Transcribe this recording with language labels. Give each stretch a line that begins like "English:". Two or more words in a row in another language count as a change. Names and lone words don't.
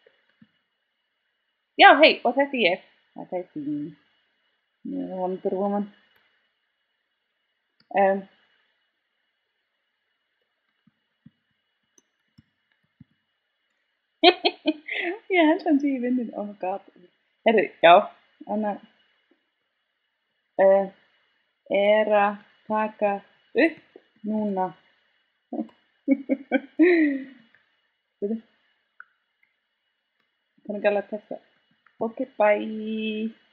Icelandic: Já, hei, og þetta er ég. Þetta er þín. Wonder Woman. Ég held hann sé í vinnunni,
English: oh my god.
Icelandic: Heyrðu, já, þannig er að taka upp núna. Veitu? Kann ekki alveg að texta.
English: Ok, bye.